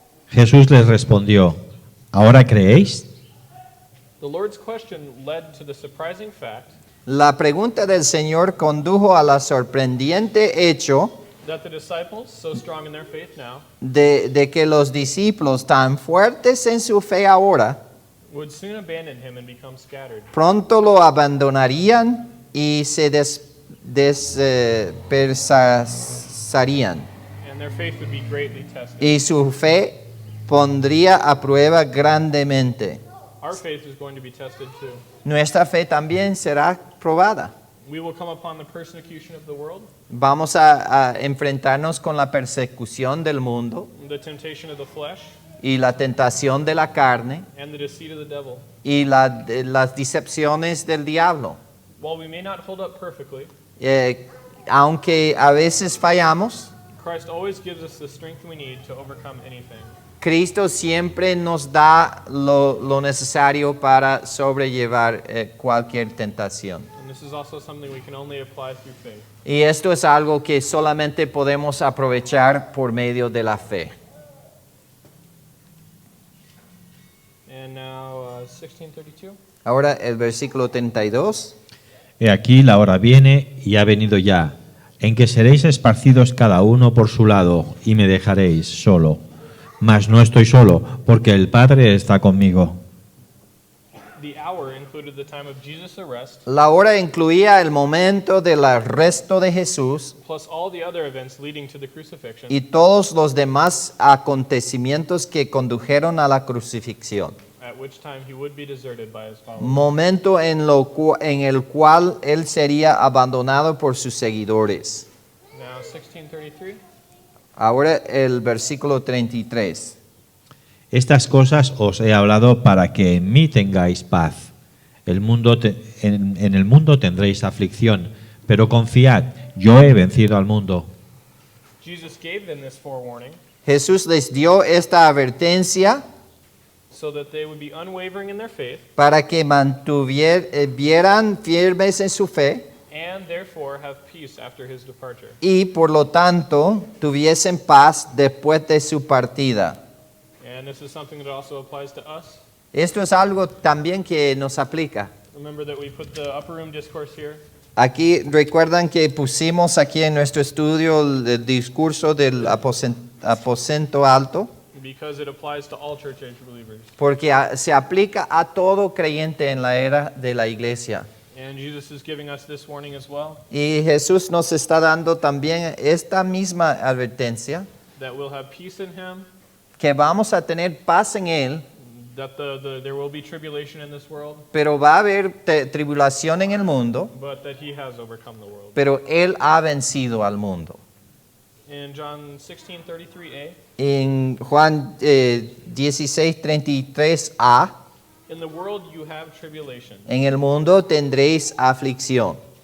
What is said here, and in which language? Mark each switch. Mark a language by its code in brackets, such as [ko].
[es] Jesús les respondió, ¿ahora creéis? [en] the Lord's question led to the surprising fact [es] la pregunta del Señor condujo a la sorprendente hecho [en] that the disciples, so strong in their faith now, [es] de que los discípulos tan fuertes en su fe ahora, [en] would soon abandon him and become scattered. [es] pronto lo abandonarían y se dispersarían. [en] And their faith would be greatly tested. [es] Y su fe pondría a prueba grandemente. [en] Our faith is going to be tested too. [es] Nuestra fe también será probada. [en] We will come upon the persecution of the world, [es] Vamos a enfrentarnos con la persecución del mundo [en] the temptation of the flesh, [es] y la tentación de la carne [en] and the deceit of the devil. [es] y las decepciones del diablo. [en] While we may not hold up perfectly, [es] Aunque a veces fallamos, [en] Christ always gives us the strength we need to overcome anything. [es] Cristo siempre nos da lo necesario para sobrellevar cualquier tentación. [en] And this is also something we can only apply through faith. [es] Y esto es algo que solamente podemos aprovechar por medio de la fe. [en] And now 16:32. [es] Ahora el versículo 32. He aquí la hora viene y ha venido ya, en que seréis esparcidos cada uno por su lado y me dejaréis solo. Mas no estoy solo, porque el Padre está conmigo. [en] The hour included the time of Jesus' arrest, [es] La hora incluía el momento del arresto de Jesús [en] plus all the other events leading to the crucifixion, [es] y todos los demás acontecimientos que condujeron a la crucifixión. [en] at which time he would be deserted by his followers. [es] Momento en el cual él sería abandonado por sus seguidores. [en] Now 16:33. [es] Ahora el versículo 33. Estas cosas os he hablado para que en mí tengáis paz. En el mundo tendréis aflicción, pero confiad, yo he vencido al mundo. [en] Jesus gave them this forewarning [es] Jesús les dio esta advertencia [en] so that they would be unwavering in their faith [es] para que mantuvieran firmes en su fe [en] and therefore have peace after his departure. [es] y por lo tanto tuviesen paz después de su partida. [en] And this is something that also applies to us. [es] Esto es algo también que nos aplica. [en] Remember that we put the upper room discourse here. [es] Aquí recuerdan que pusimos aquí en nuestro estudio el discurso del aposento alto, [en] Because it applies to all church age believers. [es] porque se aplica a todo creyente en la era de la iglesia. [en] And Jesus is giving us this warning as well, [es] Y Jesús nos está dando también esta misma advertencia, [en] that we'll have peace in him, [es] que vamos a tener paz en Él, [en] that there will be tribulation in this world, [es] pero va a haber tribulación en el mundo, [en] but that he has overcome the world. [es] pero Él ha vencido al mundo. [en] In John 16:33a, [es] En Juan 16:33a, [en] in the world you have tribulation, [es] en el mundo tendréis aflicción.